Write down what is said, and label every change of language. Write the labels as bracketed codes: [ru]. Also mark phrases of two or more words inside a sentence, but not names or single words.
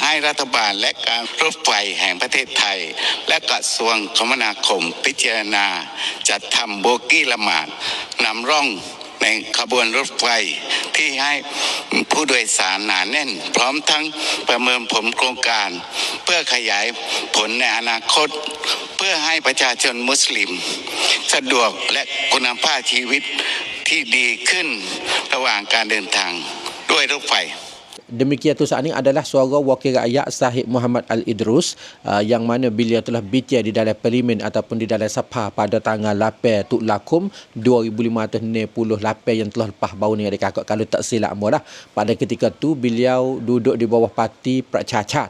[th] ให้รัฐบาลและการรถไฟแห่งประเทศไทยและกระทรวงคมนาคมพิจารณาจัดทำโบกี้ละหมาดนำร่องในขบวนรถไฟที่ให้ผู้โดยสารหนาแน่นพร้อมทั้งประเมินผลโครงการเพื่อขยายผลในอนาคตเพื่อให้ประชาชนมุสลิมสะดวกและคุณภาพชีวิตที่ดีขึ้นระหว่างการเดินทางด้วยรถไฟ [ms] Demikian tu saat ini adalah suara wakil rakyat Sahib Muhammad Al-Idrus yang mana beliau telah bincang di dalam parlimen ataupun di dalam Sabha pada tanggal 8 Tuklakum 2568 yang telah lepas baru ni adik kakak kalau tak silap lah. Pada ketika tu beliau duduk di bawah parti Pracacat.